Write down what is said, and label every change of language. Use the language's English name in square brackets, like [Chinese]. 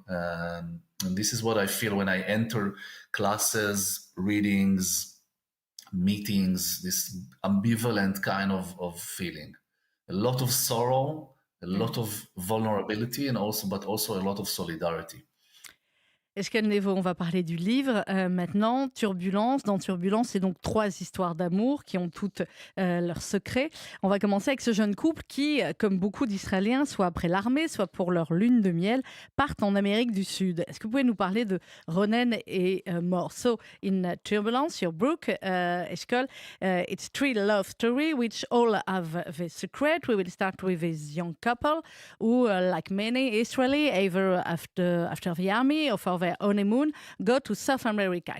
[English] And this is what I feel when I enter classes, readings, meetings, this ambivalent kind of feeling. A lot of sorrow, a lot of vulnerability, but also a lot of solidarity. [French] Eshkol Nevo, on va parler du livre maintenant. Turbulence. Dans Turbulence, c'est donc 3 histoires d'amour qui ont toutes leurs secrets. On va commencer avec ce jeune couple qui, comme beaucoup d'Israéliens, soit après l'armée, soit pour leur lune de miel, partent en Amérique du Sud. Est-ce que vous pouvez nous parler de Ronen et Mor? [English] So, in Turbulence, your book, Eshkol, it's 3 love stories which all have the secret. We will start with this young couple who, like many Israeli, either after the army or for their honeymoon, go to South America.